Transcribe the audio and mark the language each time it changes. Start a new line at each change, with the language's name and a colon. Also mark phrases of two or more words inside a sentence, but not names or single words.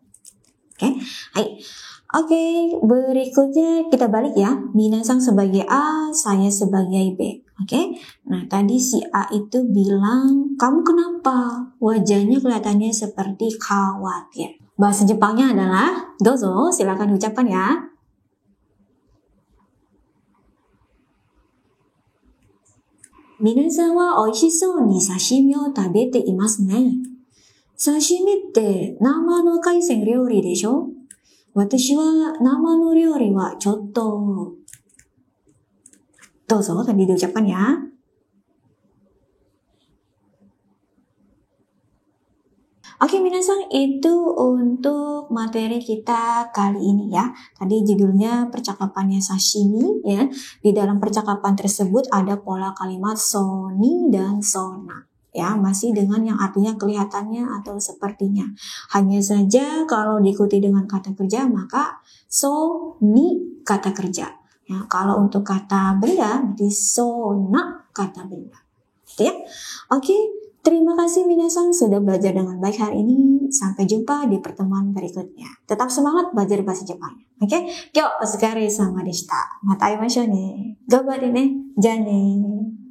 Indonesian: Oke, hai. Oke, berikutnya kita balik ya. Minasan sebagai A, saya sebagai B. Oke, nah tadi si A itu bilang, kamu kenapa? Wajahnya kelihatannya seperti khawatir. Bahasa Jepangnya adalah, dozo, silakan ucapkan ya.
Japanese: みなさんはおいしそうに刺身を食べていますね. 刺身って生の海鮮料理でしょ? 私は生の料理はちょっとどうぞ
Indonesian: tadi diucapkan ya. Oke, minasan, itu untuk materi kita kali ini ya. Tadi judulnya percakapannya sashimi ya. Di dalam percakapan tersebut ada pola kalimat
Japanese: そうに
Indonesian: dan
Japanese: そうな.
Indonesian: Ya, masih dengan yang artinya kelihatannya atau sepertinya. Hanya saja kalau diikuti dengan kata kerja maka
Japanese: そうに
Indonesian: kata kerja. Ya, kalau untuk kata benda berarti
Japanese: そうな
Indonesian: kata benda. Ya. Oke, terima kasih minasan sudah belajar dengan baik hari ini. Sampai jumpa di pertemuan berikutnya. Tetap semangat belajar bahasa Jepangnya. Oke,
Japanese: 今日お疲れ様でした. またあいましょうね。頑張れね。じゃね.